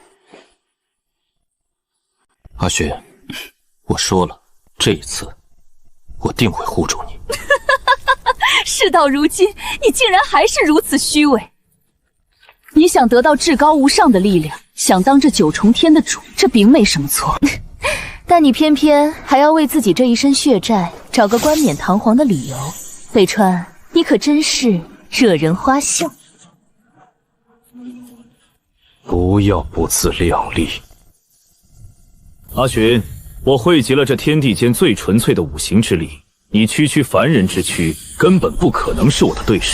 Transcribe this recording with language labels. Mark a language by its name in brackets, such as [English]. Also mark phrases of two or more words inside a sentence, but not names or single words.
[Chinese] 阿尋，我說了，這一次我定會護住你。事到如今，你竟然還是如此虛偽。你想得到至高無上的力量，想當這九重天的主，這並沒什麼錯。但你偏偏還要為自己這一身血債找個冠冕堂皇的理由。北川，你可真是惹人花笑。不要不自量力。阿尋，我匯集了這天地間最純粹的五行之力，你区区凡人之躯，根本不可能是我的对手。